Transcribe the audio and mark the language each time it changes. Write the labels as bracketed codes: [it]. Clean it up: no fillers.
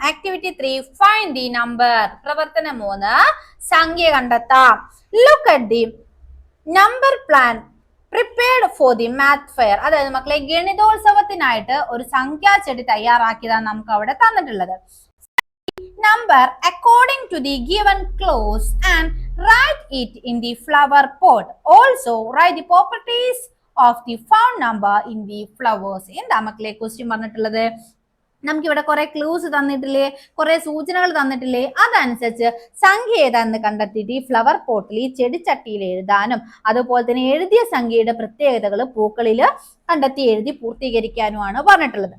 [en] Activity 3, find the number. [ml] പ്രവർത്തനം 3, സംഖ്യ കണ്ടെത്താം. [en] Look at the number plan prepared for the math fair. [ml] അതായത് മക്കളെ, ഗണിതോത്സവത്തിനായിട്ട് ഒരു സംഖ്യാചെടി തയ്യാറാക്കിയതാണ് നമുക്ക് അവിടെ തന്നിട്ടുള്ളത്. [en] Number according to the given clause and write it in the flower pot. Also write the properties of the found number in the flowers. [ml] എന്താ മക്കളെ question പറഞ്ഞിട്ടുള്ളത്? നമുക്കിവിടെ കുറെ ക്ലൂസ് തന്നിട്ടില്ലേ, കുറെ സൂചനകൾ തന്നിട്ടില്ലേ? അതനുസരിച്ച് സംഖ്യ ഏതാന്ന് കണ്ടെത്തിയിട്ട് ഈ ഫ്ലവർ പോട്ടിൽ, ഈ ചെടിച്ചട്ടിയിൽ എഴുതാനും അതുപോലെ തന്നെ എഴുതിയ സംഖ്യയുടെ പ്രത്യേകതകൾ പൂക്കളിൽ കണ്ടെത്തി എഴുതി പൂർത്തീകരിക്കാനുമാണ് പറഞ്ഞിട്ടുള്ളത്.